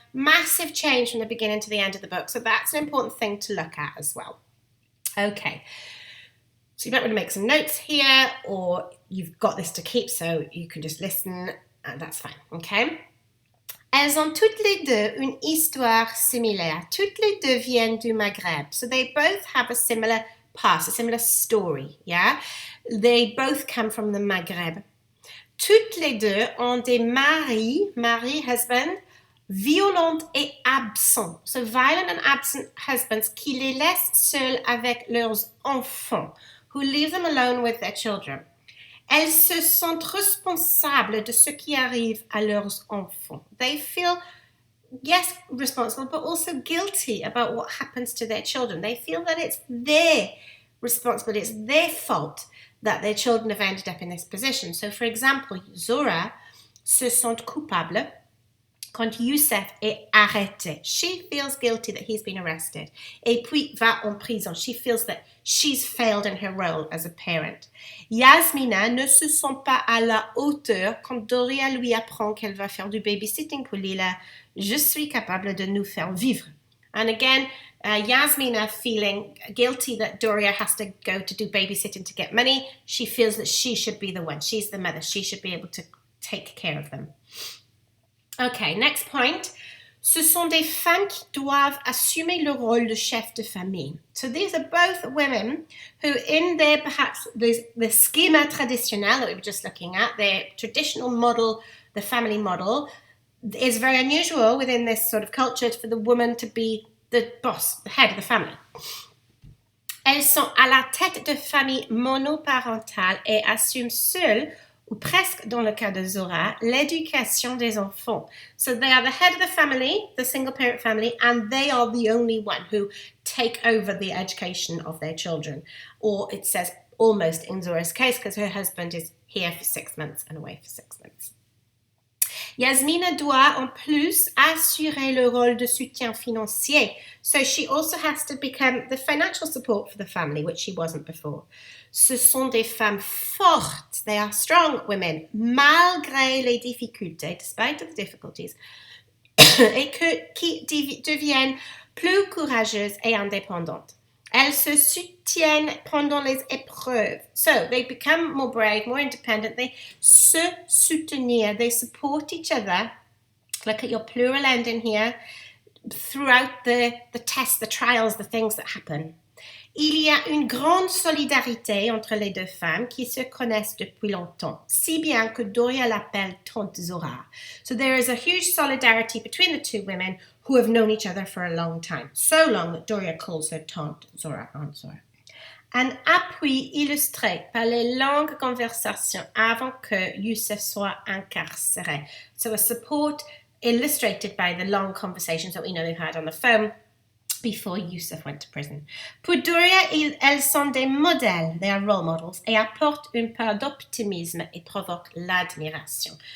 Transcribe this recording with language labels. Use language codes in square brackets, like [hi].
[en] Massive change from the beginning to the end of the book. So that's an important thing to look at as well. Okay. So you might want to make some notes here, or you've got this to keep, so you can just listen, and that's fine, okay? [fr] Elles ont toutes les deux une histoire similaire. Toutes les deux viennent du Maghreb. [en] So they both have a similar past, a similar story, yeah? They both come from the Maghreb. [fr] Toutes les deux ont des maris, husband, violents et absents. [en] So violent and absent husbands [fr] qui les laissent seuls avec leurs enfants, [en] who leave them alone with their children. [fr] Elles se sentent responsables de ce qui arrive à leurs enfants. [en] They feel, yes, responsible, but also guilty about what happens to their children. They feel that it's their responsibility, it's their fault that their children have ended up in this position. So, for example, [fr] Zora se sent coupable quand Youssef est arrêté. [en] She feels guilty that he's been arrested. [fr] Et puis va en prison. [en] She feels that she's failed in her role as a parent. [fr] Yasmina ne se sent pas à la hauteur quand Doria lui apprend qu'elle va faire du babysitting pour Lila. Je suis capable de nous faire vivre. [en] And again, Yasmina feeling guilty that Doria has to go to do babysitting to get money. She feels that she should be the one. She's the mother. She should be able to take care of them. Okay, next point. [fr] Ce sont des femmes qui doivent assumer le rôle de chef de famille. [en] So these are both women who in their perhaps the schema traditionnel that we were just looking at, their traditional model, the family model, is very unusual within this sort of culture for the woman to be the boss, the head of the family. [fr] Elles sont à la tête de famille monoparentale et assume seule, ou presque dans le cas de Zora, l'éducation des enfants. [en] So they are the head of the family, the single parent family, and they are the only one who take over the education of their children. Or it says almost in Zora's case, because her husband is here for 6 months and away for 6 months. [fr] Yasmina doit en plus assurer le rôle de soutien financier. [en] So she also has to become the financial support for the family, which she wasn't before. [fr] Ce sont des femmes fortes. [en] They are strong women, [fr] malgré les difficultés, [en] despite the difficulties, [fr] et qui deviennent plus courageuses et indépendantes. Elles se soutiennent pendant les épreuves. [en] So they become more brave, more independent. They se soutenir. They support each other. Look at your plural ending here. Throughout the tests, the trials, the things that happen. [fr] Il y a une grande solidarité entre les deux femmes qui se connaissent depuis longtemps, si bien que Doria l'appelle Tante Zora. [en] So there is a huge solidarity between the two women who have known each other for a long time. So long that Doria calls her Tante Zora, Aunt Zora. [fr] Un appui illustré par les longues conversations avant que Youssef soit incarcéré. [en] So a support illustrated by the long conversations that we know they've had on the phone before Youssef went to prison. [fr] Pour Doria, elles sont des modèles, [en] they are role models, [fr] et apportent une part d'optimisme et provoquent l'admiration.